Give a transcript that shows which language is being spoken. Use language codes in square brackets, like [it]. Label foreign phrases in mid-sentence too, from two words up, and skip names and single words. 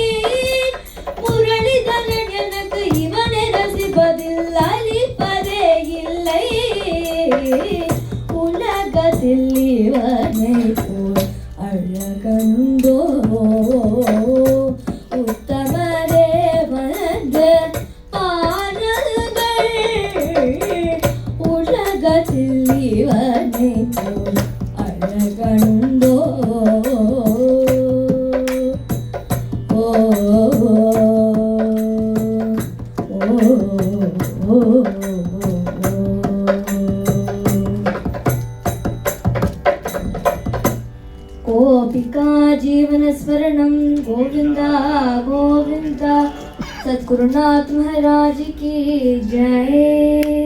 [ta] புரளிதரன் எனக்கு இவனை ரசிப்பதில் அளிப்பதே இல்லை உலகத்தில் இவனை போல் அழகந்தோ உத்தமரே வந்து பாருங்கள் உலகத்தில் இவனை போல் அழகந்தோ [sa] ஓ गोपिका जीवन स्मरणं गोविंदा गोविंदा [hi] सद्गुरुनाथ महाराज की जय।